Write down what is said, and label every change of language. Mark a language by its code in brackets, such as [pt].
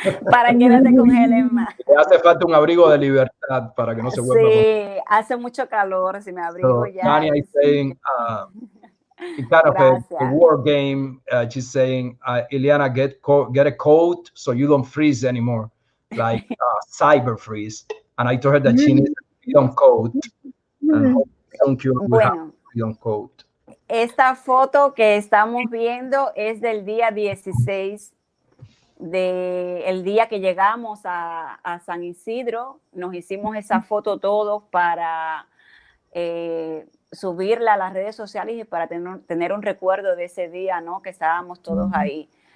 [es] Para que no te congelen más. Le hace falta un abrigo de libertad para que no se vuelva. Sí, hace mucho calor, si me abrigo ya. [en] Tania is saying, it's kind of a war game. She's saying, Iliana, get a coat so you don't freeze anymore, like cyber freeze. And I told her that she needs a freedom coat. And [es] bueno, [en] freedom coat. [es] Esta foto que estamos viendo es del día 16, el día que llegamos a San Isidro. Nos hicimos esa foto todos para subirla a las redes sociales y para tener un recuerdo de ese día, ¿no? Que estábamos todos ahí.